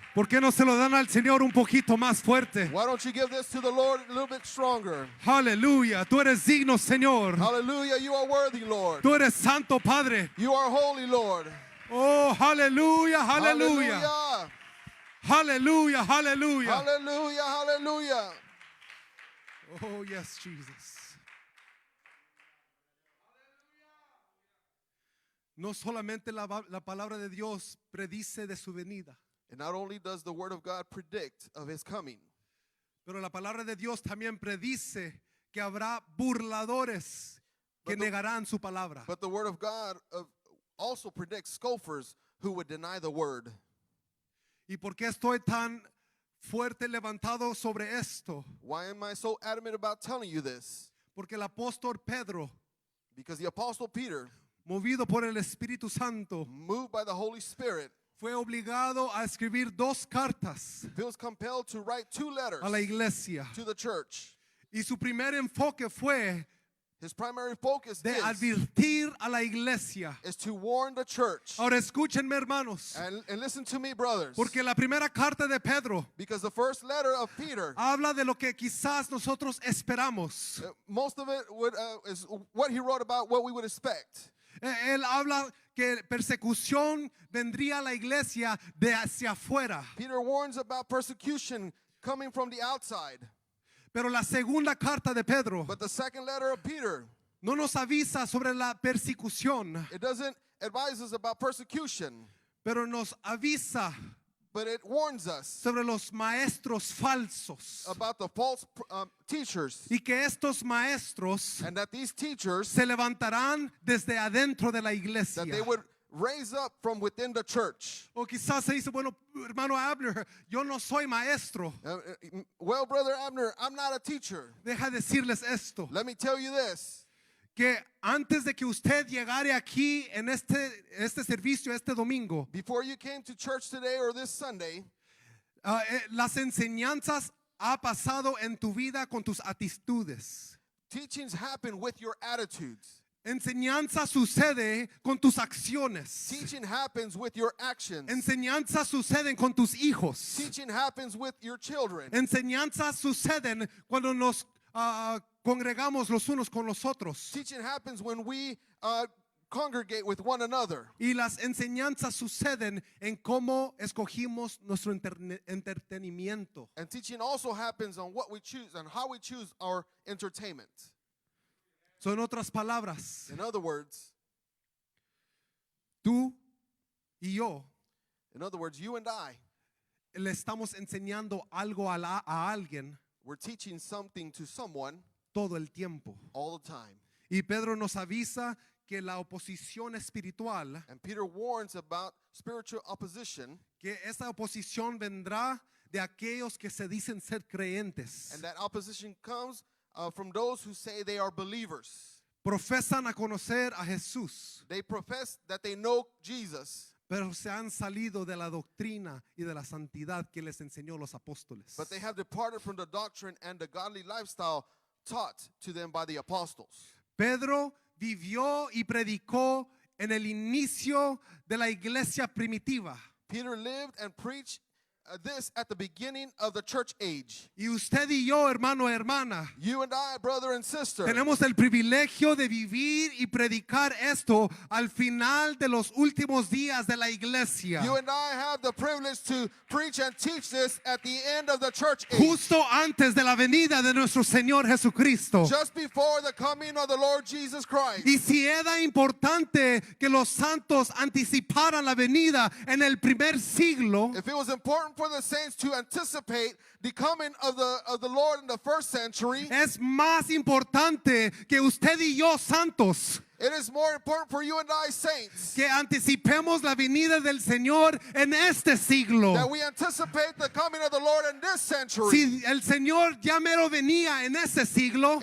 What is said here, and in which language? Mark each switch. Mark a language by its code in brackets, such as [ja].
[es] ¿Por qué no se lo dan al Señor un poquito más fuerte? [en] Why don't you give this to the Lord a little bit stronger? [es] Aleluya, tú eres digno, Señor. [en] Hallelujah. You are worthy, Lord. [es] Tú eres santo, Padre. [en] You are holy, Lord. [es] Oh, aleluya, aleluya. [en] Hallelujah. [es] Aleluya, aleluya. [en] Hallelujah. Hallelujah. Oh, yes, Jesus. [es] No solamente la palabra de Dios predice de su venida, [en] And not only does the word of God predict of his coming, [es] pero la palabra de Dios también predice que habrá burladores que [en] But the- [es] negarán su palabra. [en] But the word of God also predicts scoffers who would deny the word. [es] ¿Y por qué estoy tan fuerte levantado sobre esto? [en] Why am I so adamant about telling you this? [es] Porque el apóstol Pedro, [en] Because the Apostle Peter, [es] movido por el Espíritu Santo, [en] moved by the Holy Spirit, [es] fue obligado a escribir 2 cartas [en] feels compelled to write 2 letters [es] a la iglesia. [en] to the church. [es] Y su primer enfoque fue [en] His primary focus [es] de advertir a la iglesia. [en] is to warn the church. [es] Ahora escúchenme, hermanos, [en] And listen to me, brothers. [es] porque la primera carta de Pedro [en] Because the first letter of Peter, [es] habla de lo que quizás nosotros esperamos. [en] most of it is what he wrote about what we would expect. [es] Él habla que persecución vendría a la iglesia de hacia afuera. [en] Peter warns about persecution coming from the outside. [es] Pero la segunda carta de Pedro [en] But the second letter of Peter, [es] no nos avisa sobre la persecución, [en] it doesn't advise us about persecution, [es] pero nos avisa [en] but it warns us [es] sobre los maestros falsos. [en] about the false teachers, [es] Y que estos maestros [en] and that these teachers, [es] se levantarán desde adentro de la [en] that [es] iglesia. [en] they would raise up from within the church. [es] O quizás se dice, bueno, hermano Abner, yo no soy maestro. [en] Well, Brother Abner, I'm not a teacher. [es] Deja decirles esto, [en] Let me tell you this. [es] que antes de que usted llegare aquí en este servicio, este domingo, [en] Before you came to church today or this Sunday, [es] las enseñanzas ha pasado en tu vida con tus actitudes. [en] teachings happen with your attitudes. [es] Enseñanza sucede con tus acciones. [en] Teaching happens with your actions. [es] Enseñanzas suceden con tus hijos. [en] Teaching happens with your children. [es] Enseñanzas suceden cuando nos congregamos los unos con los otros. [en] Teaching happens when we congregate with one another. [es] Y las enseñanzas suceden en cómo escogimos nuestro entretenimiento. [en] And teaching also happens on what we choose and how we choose our entertainment. [es] So, en otras palabras, [en] In other words, [es] tú y yo [en] you and I, [es] le estamos enseñando algo a alguien [en] we're teaching something to someone [es] todo el tiempo. [en] all the time. [es] Y Pedro nos avisa que la oposición espiritual, [en] And Peter warns about spiritual opposition, [es] que esa oposición vendrá de aquellos que se dicen ser creyentes. [en] and that opposition comes from those who say they are believers. [es] Profesan a conocer a Jesús, [en] They profess that they know Jesus, [es] pero se han salido de la doctrina y de la santidad que les enseñó los apóstoles. [en] but they have departed from the doctrine and the godly lifestyle taught to them by the apostles. [es] Pedro vivió y predicó en el inicio de la iglesia primitiva. [en] Peter lived and preached this at the beginning of the church age. [es] Y usted y yo, hermano, hermana, [en] You and I, brother and sister, [es] tenemos el privilegio de vivir y predicar esto al final de los últimos días de la iglesia. [en] you and I have the privilege to preach and teach this at the end of the church age. [es] Justo antes de la venida de nuestro Señor Jesucristo. [en] Just before the coming of the Lord Jesus Christ. [es] Y si era importante que los santos anticiparan la venida en el primer siglo, [en] If it was important for the saints to anticipate the coming of the Lord in the first century, [es] es más importante que usted y yo, santos, [en] it is more important for you and I, saints, [es] que anticipemos la venida del Señor en este siglo. [en] that we anticipate the coming of the Lord in this century. [es] Si el Señor ya mero venía en ese siglo,